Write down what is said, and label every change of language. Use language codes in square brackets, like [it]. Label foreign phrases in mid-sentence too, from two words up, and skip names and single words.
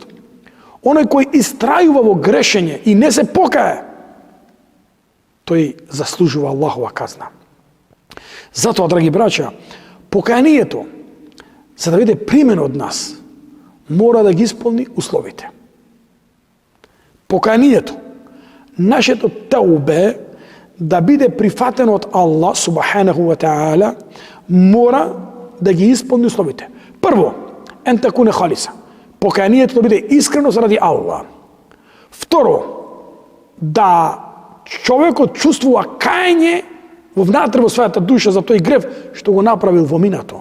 [mk] Оној кој истрајува во грешење и не се покае, тој заслужува Аллахова казна. Затоа, драги браќа, покајанието, за да биде примен од нас, мора да ги исполни условите. Покајанието, нашето таубе, да биде прифатено од Аллах [ar] سبحانه وتعالى, [mk] мора да ги исполни условите. Прво, [ar] أن تكون خالصة. [mk] Покајанието да биде искрено заради Аллах. Второ, да човекот чувствува кајање во внатре во својата душа за тој грев што го направил во минато.